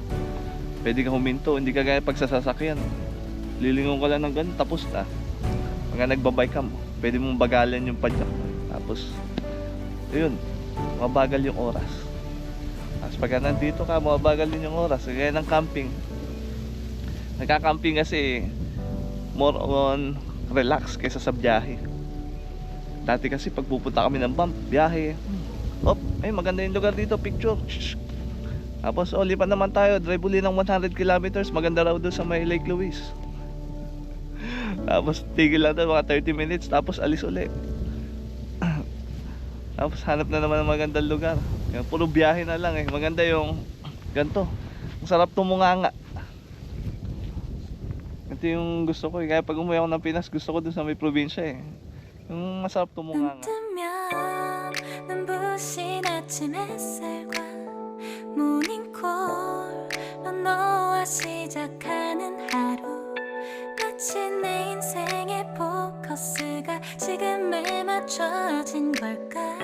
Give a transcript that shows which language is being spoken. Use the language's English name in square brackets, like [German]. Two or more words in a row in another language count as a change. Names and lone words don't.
[Filipino] Pwede ka huminto, hindi ka gaya pag sa sasakyan. Lilingon ka lang ng ganun, tapos na. Mga nagbabike ka mo, pwede mong bagalan yung padyak. Tapos, yun, mabagal yung oras. Tapos pagka nandito ka, mabagal din yung oras. Kaya ng camping. Nagka-camping kasi [English] more on relax [Filipino] kaysa sa biyahe. Dati kasi pag pupunta kami ng bump, biyahe. Ay maganda yung lugar dito, picture. Tapos lipat naman tayo, drive uli ng 100 kilometers. Maganda raw doon sa may Lake Louise. Tapos tigil lang doon mga 30 minutes. Tapos alis uli. Tapos hanap na naman ng magandang lugar. Puro biyahe na lang Maganda yung ganito. Ang sarap tumunganga. Ito yung gusto ko Kaya pag umuwi ako ng Pinas, gusto ko doon sa may probinsya Yung masarap tumunganga. [Korean] 눈부신 아침 햇살과 모닝콜로 너와 시작하는 하루 마치 내 인생의 포커스가 지금에 맞춰진 걸까